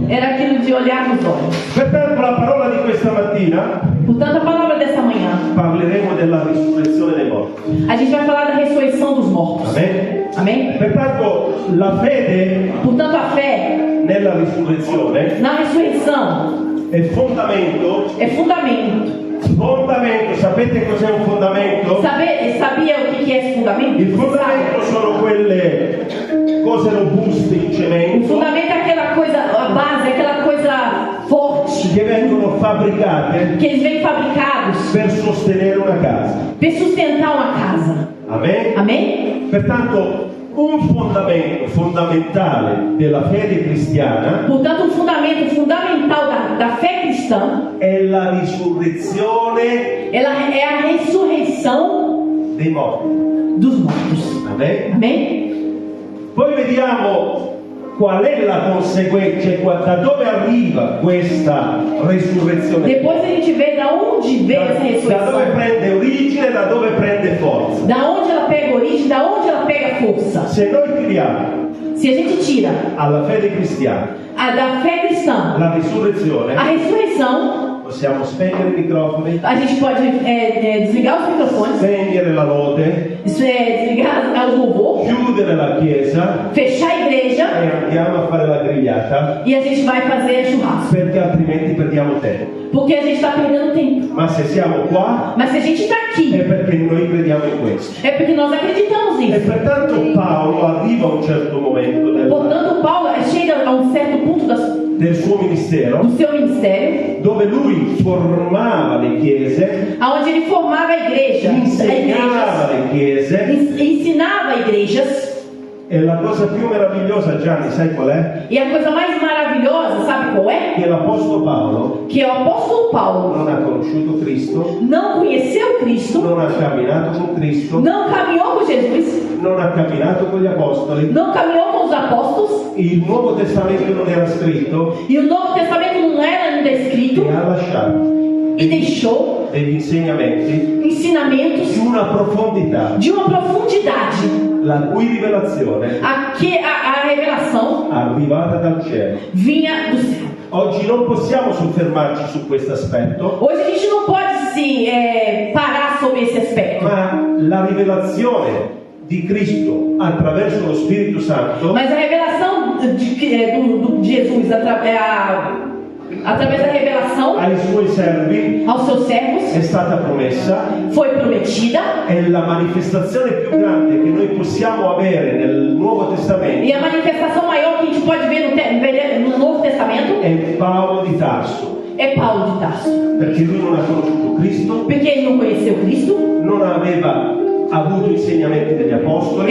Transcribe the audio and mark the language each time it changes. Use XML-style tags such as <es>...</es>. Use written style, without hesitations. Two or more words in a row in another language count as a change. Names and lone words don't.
<pt>Era aquilo de olhar nos olhos.</pt> <it>Pertanto, la parola di questa mattina</it> <pt>Portanto, a palavra dessa manhã,</pt> <it>parleremo della risurrezione dei morti.</it> <pt>a gente vai falar da ressurreição dos mortos.</pt> <it>Amen.</it> <pt>Amém?</pt> <it>Pertanto, la fede</it> <pt>Portanto, a fé</pt> <it>nella risurrezione</it> <pt>na ressurreição</pt> <it>è fondamento.</it> <pt>é fundamento.</pt> <it>Fondamento, sapete cos'è un fondamento?</it> <pt>Sabia o que é esse fundamento?</pt> <it>Il</it> <pt>Você</pt> <it>fondamento</it> <pt>sabe?</pt> <it>sono quelle cose robuste in</it> <pt>O</pt> <it>cemento</it> <pt>fundamento é aquela coisa, a base, é aquela coisa forte</pt> <it>che vengono fabbricate</it> <pt>que eles vêm fabricados</pt> <it>per sostenere una casa.</it> <pt>para sustentar uma casa.</pt> <it>Amen?</it> <pt>Amém?</pt> <it>Pertanto, un fondamento fondamentale della fede cristiana</it> <pt>Portanto, um fundamento fundamental da fé cristã,</pt> <it>è la risurrezione</it> <pt>ela é a ressurreição</pt> <it>dei morti.</it> <pt>dos mortos.</pt> <it>Amen?</it> <pt>Amém?</pt> <it>Poi vediamo qual è la conseguenza, da dove arriva questa risurrezione.</it> <pt>Depois a gente vê da onde veio essa</pt> <it>Da dove</it> <pt>ressurreição.</pt> <it>prende origine, da dove prende forza.</it> <pt>Da onde ela pega origem, da onde ela pega força.</pt> <it>Se noi tiriamo</it> <pt>Se a gente tira</pt> <it>alla fede cristiana</it> <pt>da fé cristã</pt> <it>la risurrezione,</it> <pt>a ressurreição,</pt> <it>possiamo spegnere i microfoni,</it> <pt>a gente pode desligar os microfones,</pt> <it>spegnere la lode,</it> <pt>desligar o louvor,</pt> <it>chiudere la chiesa</it> <pt>fechar a igreja</pt> <it>e andiamo a fare la grigliata,</it> <pt>e a gente vai fazer churrasco.</pt> <it>perché altrimenti perdiamo tempo.</it> <pt>Porque a gente está perdendo tempo.</pt> <it>Ma se siamo qua</it> <pt>Mas se a gente está</pt> <it>è</it> <pt>aqui,</pt> <it>perché noi crediamo in questo.</it> <pt>é porque nós acreditamos</pt> <it>E</it> <pt>nisso.</pt> <it>pertanto Paolo arriva a un certo momento</it> <pt>Portanto, Paulo chega a um certo ponto</pt> <it>del suo ministero</it> <pt>do seu ministério,</pt> <it>dove lui formava le chiese,</it> <pt>aonde ele formava a igreja,</pt> <it>insegnava le chiese,</it> <pt>ensinava igrejas.</pt> <it>e la cosa più meravigliosa, Gianni, sai qual è?</it> <pt>E a coisa mais maravilhosa, sabe qual é?</pt> <it>Che l'Apostolo Paolo</it> <pt>Que o apóstolo Paulo</pt> <it>non ha conosciuto Cristo,</it> <pt>não conheceu Cristo,</pt> <it>non ha camminato con Cristo,</it> <pt>não caminhou com Jesus,</pt> <it>non ha camminato con gli apostoli,</it> <pt>não caminhou com os os apóstolos,</pt> <it>il Nuovo Testamento non era scritto,</it> <pt>e o Novo Testamento não era ainda escrito,</pt> <it>e ha lasciato</it> <pt>e deixou</pt> <it>degli insegnamenti</it> <pt>ensinamentos</pt> <it>di una profondità,</it> <pt>de uma profundidade,</pt> <it>la cui rivelazione</it> <pt>a revelação</pt> <it>arrivata dal cielo.</it> <pt>vinha do céu.</pt> <it>Oggi non possiamo soffermarci su questo aspetto,</it> <pt>Hoje a gente não pode se parar sobre esse aspecto,</pt> <it>ma la rivelazione di Cristo attraverso lo Spirito Santo</it> <pt>mas a revelação de Jesus através da revelação</pt> <it>ai suoi servi</it> <pt>aos seus servos</pt> <it>è stata promessa,</it> <pt>foi prometida,</pt> <it>è la manifestazione più grande che noi possiamo avere nel Nuovo</it> <pt>e</pt> <it>Testamento.</it> <pt>a manifestação maior que a gente pode ver no Novo Testamento</pt> <it>È Paolo di Tarso,</it> <pt>é Paulo de Tarso,</pt> <it>perché lui non ha conosciuto Cristo,</it> <pt>porque ele não conheceu Cristo,</pt> <it>non aveva avuto insegnamenti degli apostoli,</it>